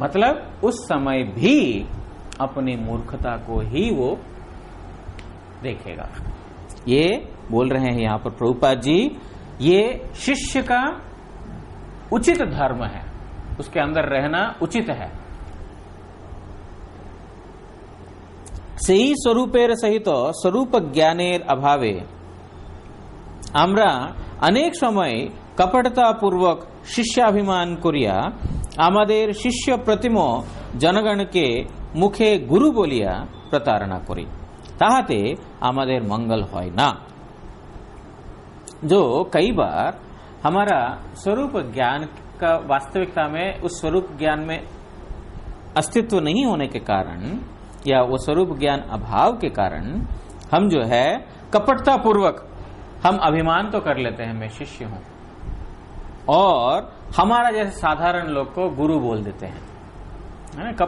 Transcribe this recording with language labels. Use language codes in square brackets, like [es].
[hi] मतलब उस समय भी अपनी मूर्खता को ही वो देखेगा। ये बोल रहे हैं यहां पर प्रभुपाद जी, ये शिष्य का उचित धर्म है, उसके अंदर रहना उचित है। [bn] সেই স্বরূপের সহিত স্বরূপ জ্ঞানের অভাবে আমরা অনেক সময় কপটতাপূর্বক শিষ্যাভিমান করিয়া আমাদের শিষ্য প্রতিম জনগণকে মুখে গুরু বলিয়া প্রতারণা করি, তাহাতে আমাদের मंगल হয় না। [hi] जो कई बार हमारा स्वरूप ज्ञान का वास्तविकता में उस स्वरूप ज्ञान में अस्तित्व नहीं होने के कारण या वो स्वरूप ज्ञान अभाव के कारण हम जो है कपटता पूर्वक हम अभिमान तो कर लेते हैं मैं शिष्य हूं, और हमारा जैसे साधारण लोग को गुरु बोल देते हैं, है ना।